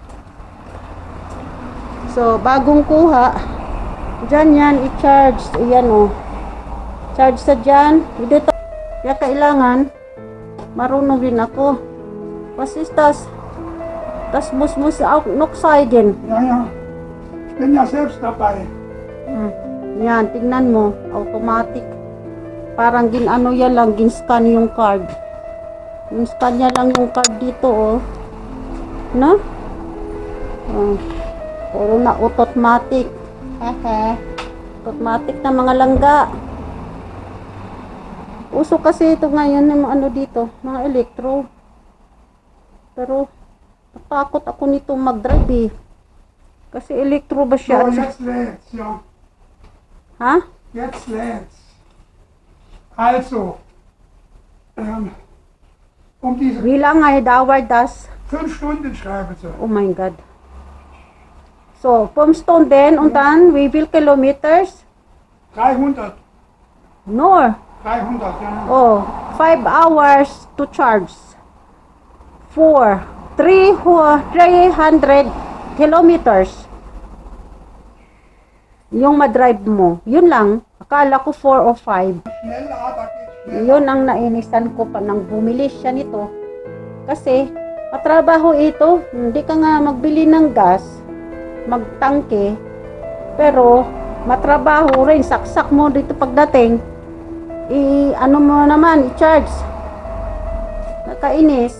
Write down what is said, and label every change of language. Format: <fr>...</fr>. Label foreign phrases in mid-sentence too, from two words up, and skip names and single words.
<tl>So, bagong kuha, dyan yan, i-charge. Ayan, o. Charge sa dyan. Dito, kaya kailangan, marunong rin ako. Pasistas, tas musmus oxide.</tl> <de>Ja. Ich bin ja selbst dabei.</de> <tl>Yan, tingnan mo. Automatic. Parang ginano yan lang, ginscan yung card. Ginscan niya lang yung card dito, oh. No? Puro na automatic. Automatic na mga langga. Uso kasi ito ngayon ng ano dito, mga elektro. Pero natakot ako nito mag-drive eh. Kasi elektro ba siya?</tl> <de>So, jetzt lädt's, ja. Ha? Jetzt lädt's. Also, diese Wie lange dauert das? 5 Stunden schreiben sie. Oh mein Gott. So, vom Stunden und dann wie viel Kilometers? 300. Nur. 300, ja.</de> <en>Oh, 5 hours to charge. 300 kilometers.</en> <tl>Yung madrive mo. Yun lang. Akala ko 4 o 5.</tl> <de>Schneller, da geht's schneller.</de> <tl>Yun ang nainisan ko pa nang bumili siya nito. Kasi, matrabaho ito. Hindi ka nga magbili ng gas, magtangke. Pero, matrabaho rin. Saksak mo dito pagdating. Ano mo naman, i-charge. Nakainis.</tl>